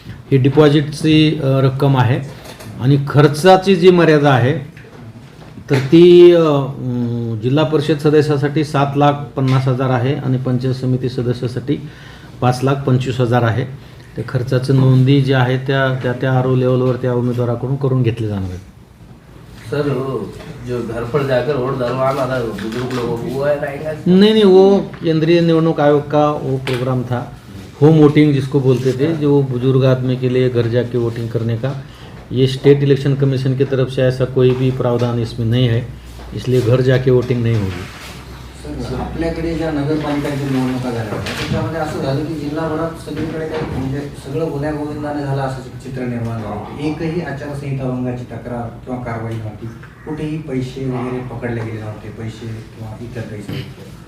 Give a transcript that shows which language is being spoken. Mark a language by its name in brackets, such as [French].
[Marathi] ही डिपॉझिटची रक्कम आहे. आणि खर्चाची जी मर्यादा आहे तर ती जिल्हा परिषद सदस्यासाठी 7,50,000 आहे आणि पंचायत समिती सदस्यासाठी 5,25,000 आहे. त्या खर्चाचं नोंदी जी आहे त्या RO लेवलवर त्या उमेदवाराकडून करून घेतले जाणार आहेत. [Hindi] सर, जो घर पर जाकर वोट डलवाना था बुजुर्ग लोगों को, वो रहेगा? नहीं, वो केंद्रीय निवडणूक आयोग का वो प्रोग्राम था, होम वोटिंग जिसको बोलते थे, जो बुजुर्ग आदमी के लिए घर जाके वोटिंग करने का. ये स्टेट इलेक्शन कमीशन की तरफ से ऐसा कोई भी प्रावधान इसमें नहीं है, इसलिए घर जाके वोटिंग नहीं होगी. [Marathi] सर, आपल्याकडे ज्या नगरपालिकांच्या निवडणुका झाल्या होत्या त्याच्यामध्ये असं झालं की जिल्हाभरात सगळीकडे काही म्हणजे सगळं गोंधळाने झालं असं चित्र निर्माण झालं. एकही आचारसंहिता भंगाची तक्रार किंवा कारवाई नव्हती, कुठेही पैसे वगैरे पकडले गेले नव्हते, पैसे किंवा इतर पैसे.